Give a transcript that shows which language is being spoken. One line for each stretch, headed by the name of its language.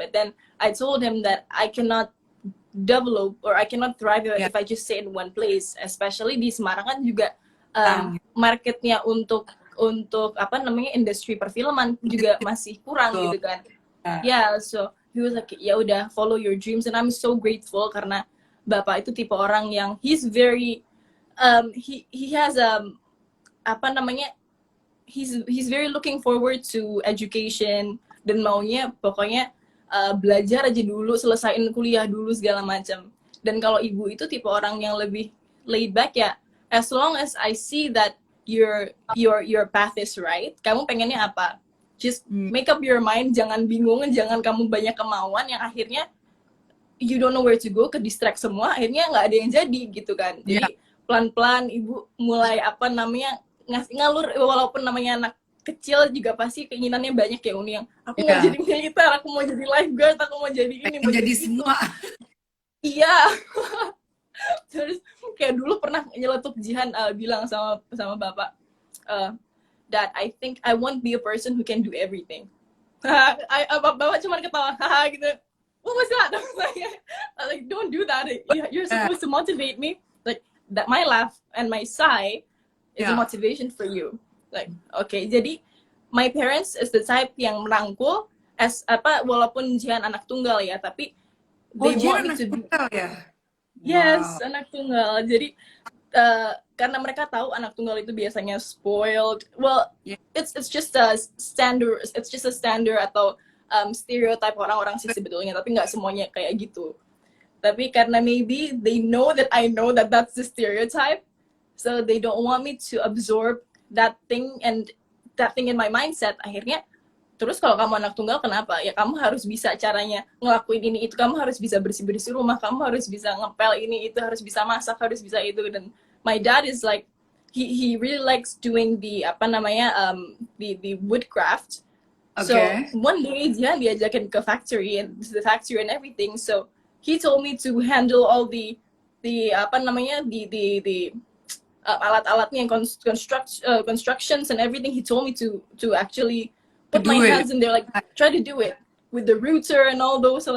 English: But then I told him that I cannot develop or I cannot thrive if I just stay in one place.
Indonesian: Especially di Semarang kan juga marketnya untuk apa namanya industri perfilman juga masih kurang gitu kan.
English: Yeah, so he was like,
Indonesian: ya udah
English: follow your dreams, and I'm so grateful
Indonesian: karena bapak itu tipe orang yang
English: he's very he has
Indonesian: apa namanya,
English: he's very looking forward to education,
Indonesian: dan maunya pokoknya belajar aja dulu, selesaiin kuliah dulu segala macam. Dan kalau ibu itu tipe orang yang lebih laid back ya,
English: as long as I see that your path is right,
Indonesian: kamu pengennya apa,
English: just make up your mind,
Indonesian: jangan bingung, jangan kamu banyak kemauan yang akhirnya
English: you don't know where to go,
Indonesian: ke distract semua, akhirnya nggak ada yang jadi gitu kan. Jadi pelan-pelan ibu mulai apa namanya ngalur, walaupun namanya anak kecil juga pasti keinginannya banyak ya Uni, yang aku mau jadi militer, aku mau jadi lifeguard, aku mau jadi ini, mau jadi semua. Iya. Terus kayak dulu pernah nyeletuk Jihan bilang sama bapak,
English: that I think I won't be a person who can do everything.
Indonesian: Bapak cuma ketawa haha gitu.
English: What was that? I was like, don't do that. You're supposed to motivate me. Like that, my laugh and my sigh is a motivation for you. Like, okay, jadi my parents is the type
Indonesian: yang merangkul,
English: as apa,
Indonesian: walaupun Jihan anak tunggal ya, tapi
English: they want me to do.
Indonesian: Yes, anak tunggal. Jadi karena mereka tahu anak tunggal itu biasanya spoiled.
English: Well, it's just a standard. It's just a standard
Indonesian: atau stereotype orang-orang sih sebetulnya. Tapi nggak semuanya kayak gitu. Tapi karena
English: maybe they know that I know that that's the stereotype, so they don't want me to absorb that thing and that thing in my mindset.
Indonesian: Akhirnya, terus kalau kamu anak tunggal kenapa? Ya kamu harus bisa caranya ngelakuin ini itu, kamu harus bisa bersih-bersih rumah, kamu harus bisa ngepel ini itu, harus bisa masak, harus bisa itu.
English: Dan my dad is like, he really likes doing the
Indonesian: apa namanya
English: the woodcraft. So one day
Indonesian: dia diajakin ke
English: factory and everything. So he told me to handle all the
Indonesian: apa namanya
English: the
Indonesian: alat-alatnya,
English: constructions and everything. He told me to actually put my hands in there, like try to do it with the router and all those.